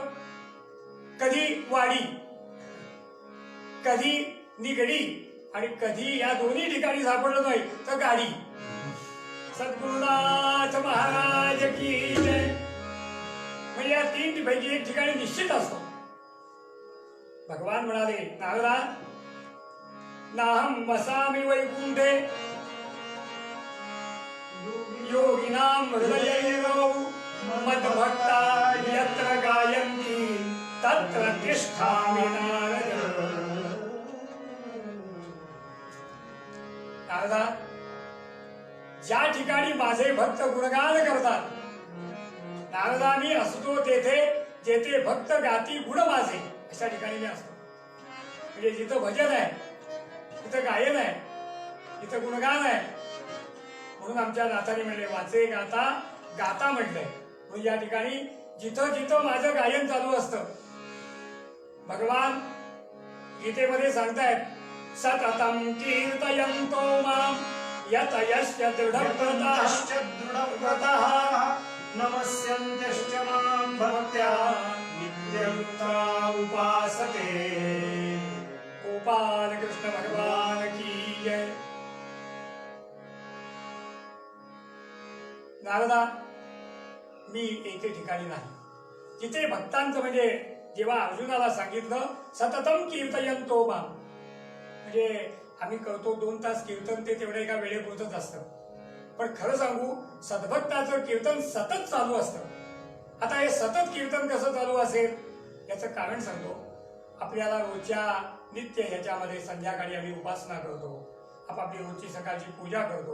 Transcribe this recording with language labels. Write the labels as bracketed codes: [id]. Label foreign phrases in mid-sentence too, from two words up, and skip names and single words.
[mr] कधी वाडी, कधी निगडी आणि कधी या दोन्ही ठिकाणी सापडलं नाही तर गाडी. [hi] सद्गुरुनाथ महाराज की जय. [mr] म्हणजे या 3 पैकी एक ठिकाणी निश्चित असतो. भगवान म्हणाले, [sa] नारदा नाहम वसामि वैकुंठे योगिनाम हृदयैरौ मद्भक्ता यत्र गायन्ति तत्र तिष्ठामि नारद. [mr] नारदा, ज्या ठिकाणी माझे भक्त गुणगान करतात, नारदा मी असतो तेथे जेथे भक्त गाती गुण माझे, अशा ठिकाणी मी असतो. म्हणजे जिथं भजन आहे, तिथं गायन आहे, तिथं गुणगान आहे. म्हणून आमच्या नाथाने म्हणले, वाचे गाता गाता म्हटलंय. म्हणून या ठिकाणी जिथं जिथं माझं गायन चालू असतं. भगवान गीतेमध्ये सांगतायत, [sa] सततं कीर्तयन्तो मां यतयश्च दृढव्रताः नमस्यन्त्यश्च मां भक्त्या नित्ययुक्ता उपासते. [hi] गोपाल कृष्ण भगवान की जय. [mr] नारदा, मी एके ठिकाणी नाही. जिथे भक्तांचं, म्हणजे जेव्हा अर्जुनाला सांगितलं [sa] सततम कीर्तयन्तो मां, [mr] म्हणजे आम्ही करतो 2 तास कीर्तन, ते तेवढं एका वेळेपुरतच असतं. पण खरं सांगू, सद्भक्ताचं कीर्तन सतत चालू असतं. आता हे सतत कीर्तन कसं चालू असेल याचं कारण सांगतो. आपल्याला रोजच्या नित्य ह्याच्यामध्ये संध्याकाळी आम्ही उपासना करतो, आपापली रोजची सकाळची पूजा करतो.